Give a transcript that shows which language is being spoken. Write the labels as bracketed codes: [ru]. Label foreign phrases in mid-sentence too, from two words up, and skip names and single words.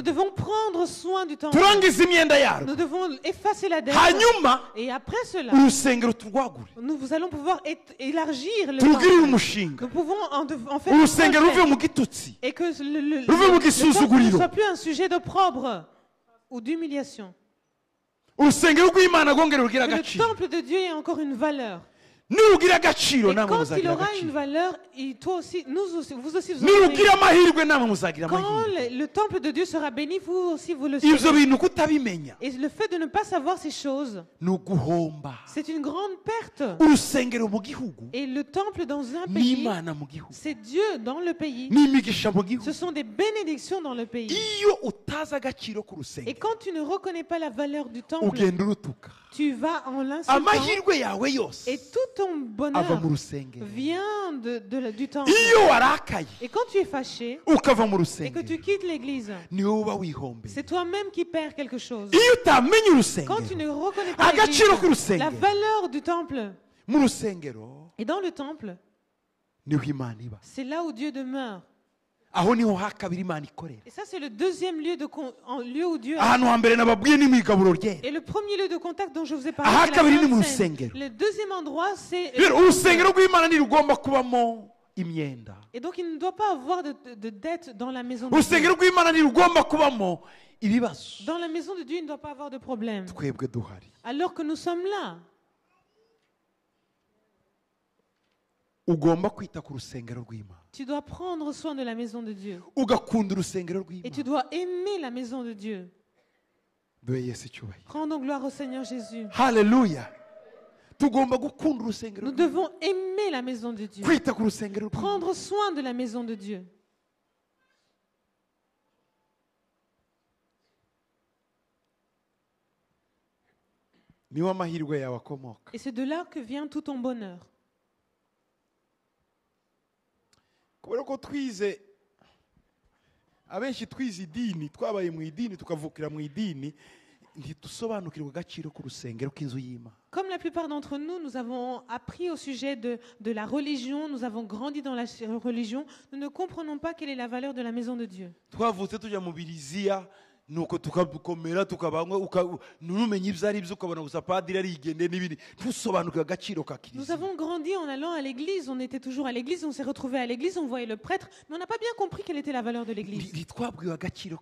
[fr] devons prendre soin du temple. [rw] turangize imyenda yarwo [fr] Nous devons effacer la dette. [rw] hanyuma [fr] Et après cela, [rw] urusengero turwagure [fr] nous allons pouvoir élargir le [rw] turugirire [fr] temple. [rw] umushinga [fr] Nous pouvons en faire un [rw] urusengero ruve [fr] projet. [rw] mu gitutsi [fr] Et que le [rw] Ruve mu [fr] temple ne [rw] gisuzuguriro. [fr] soit plus un sujet d'opprobre ou d'humiliation. [rw] urusengero rw'imana rwongere rugira [fr] Que le [rw] agaciro [fr] temple de Dieu ait encore une valeur. [rw] nirugira agaciro [fr] Et [rw] namwe [fr] quand il [rw] muzagira [fr] aura une [rw] agaciro [fr] valeur, toi aussi, vous aussi, vous aurez [rw] nirugira amahirwe namwe muzagira [fr] Quand [rw] amahirwe [fr] le temple de Dieu sera béni, vous aussi vous le [rw] ibyo [fr] serez. [rw] bintu kutabimenya [fr] Et le fait de ne pas savoir ces choses, [rw] ni uguhomba [fr] c'est une grande perte. [rw] urusengero mu gihugu [fr] Et le temple dans un pays, [rw] n'imana mu gihugu [fr] c'est Dieu dans le pays. [rw] n'imigisha mu gihugu [fr] Ce sont des bénédictions dans le pays. [rw] iyo utazi agaciro [fr] Et [rw] k'urusengero [fr] quand tu ne reconnais pas la valeur du temple, [rw] ugenda urutuka [fr] tu vas en l'insultant. [rw] amahirwe yawe yose [fr] Et tout ton [rw] ava [fr] bonheur [rw] mu rusengero [fr] vient du temple. [rw] iyo warakaye [fr] Et quand tu es fâché [rw] ukava mu [fr] et que [rw] rusengero [fr] tu quittes l'église, [rw] niwe uba wihombeye [fr] c'est toi-même qui perds quelque chose. [rw] iyo utamenye [fr] Quand tu [rw] urusengero [fr] ne reconnais pas [rw] agaciro [fr] l'église, la [rw] k'urusengero [fr] valeur du temple, [rw] mu rusengero [fr] et dans le temple, [rw] niho imana iba [fr] c'est là où Dieu demeure. [rw] aho niho hakabiri imana ikorera [fr] Et ça, c'est le deuxième lieu, lieu où Dieu [rw] ahantu hambere nababwiye ni mu igaburo ryera [fr] Et le premier lieu de contact dont je vous ai [rw] Aha [fr] parlé, c'est [rw] kabiri [fr] la [rw] ni mu [fr] Sainte Seine. [rw] rusengero. [fr] Le deuxième endroit, c'est... [rw] rero urusengero rw'imana ntirugomba kubamo imyenda [fr] Et donc, il ne doit pas avoir de dette dans la maison de Dieu. [rw] urusengero rw'imana ntirugomba kubamo ibibazo [fr] Dans la maison de Dieu, il ne doit pas avoir de problème. [rw] twebwe duhari [fr] Alors que nous sommes là. [rw] ugomba kwita ku rusengero rw'imana [fr] Tu dois prendre soin de la maison de Dieu. [rw] ugakunda urusengero [fr] Et tu [rw] rw'imana [fr] dois aimer la maison de Dieu. [rw] duhe yesu icyubahiro [fr] Rendons gloire au Seigneur Jésus. [rw] haleluya tugomba gukunda urusengero [fr] Nous [rw] rw'imana [fr] devons aimer la maison de Dieu. [rw] kwita ku rusengero rw'imana [fr] Prendre soin de la maison de Dieu. [rw] niho amahirwe yawe akomoka [fr] Et c'est de là que vient tout ton bonheur. [rw] kubera ko twize abenshi twize idini twabaye mu idini tukavukira mu idini ntidusobanukirwa agaciro k'urusengero k'inzu y'imana [fr] Comme la plupart d'entre nous, nous avons appris au sujet de la religion, nous avons grandi dans la religion, nous ne comprenons pas quelle est la valeur de la maison de Dieu. [rw] twavutse tujya mu biriziya nuko tukakomera tukabanywa ntumenye ibyo ari byo ukabona gusa padiri arigendeye n'ibindi ntusobanuke agaciro ka [fr] Nous [rw] kiliziya. [fr] avons grandi en allant à l'église, on était toujours à l'église, on s'est retrouvés à l'église, on voyait le prêtre, mais on n'a pas bien compris quelle était la valeur de l'église. [rw] Ntitwabwiwe agaciro